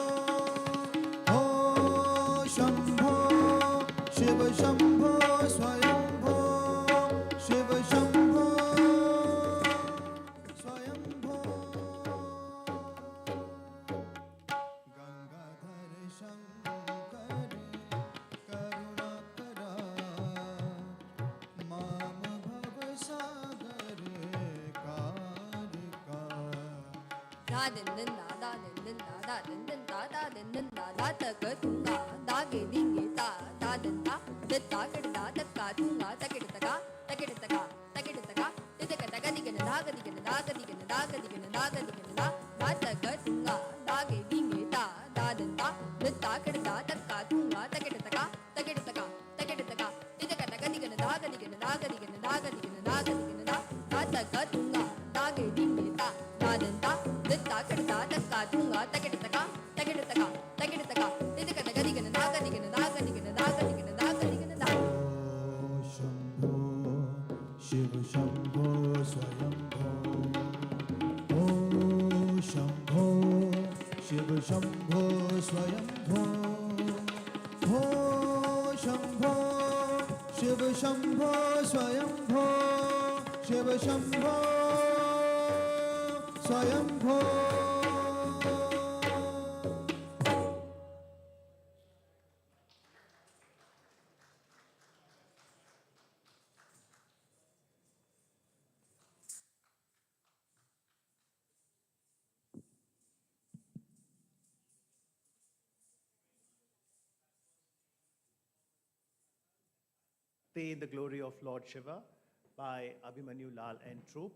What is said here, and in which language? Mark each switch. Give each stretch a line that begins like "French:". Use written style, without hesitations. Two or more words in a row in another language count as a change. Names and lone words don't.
Sanskrit: ओ शंभो शिव शंभो स्वयंभो शिव शंभो स्वयंभो गंगाधर शंकर करुणाकरा माम भव सागर कारिका da den den da den den da den den da ta ka tunga da ge ding ge da den da de ta ka da ta ka tunga ta ke ta ka ta ke ta ka ta ke ta ka de ta ka ta ga di ge da ga di ge da ga di ge da ga di ge da ga di ge da ta ka tunga da ge ding ge da den da de ta ka da ta ka tunga ta ke ta ka ta ke ta ka ta ke ta ka de ta ka ta ga di ge da ga di ge da ga di ge da ga di ge da ga di ge da ta ka tunga da ge ding ge da den da de ta ka da ta ka tunga ta ke ta ka ta ke ta ka ta ke ta ka de ta ka ta ga di ge da ga di ge da ga di ge da ga di ge da ga di ge da ओ शंभो शिव शंभो स्वयंभो ओ शंभो शिव शंभो स्वयंभो ओ शंभो शिव शंभो स्वयंभो शिव शंभो स्वयंभो
English: Stay in the Glory of Lord Shiva by Abhimanyu Lal and Troupe.